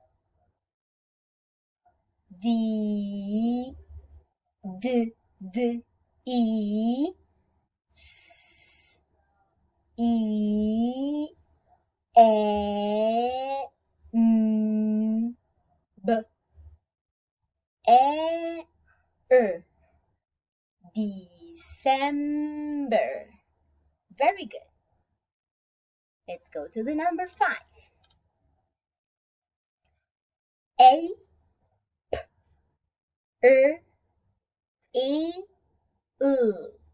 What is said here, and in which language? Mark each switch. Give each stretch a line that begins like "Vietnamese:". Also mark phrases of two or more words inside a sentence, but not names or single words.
English: D, D, D, E, S, E, E, M, B, E, R. December. Very good. Let's go to the number 5. A, E, U.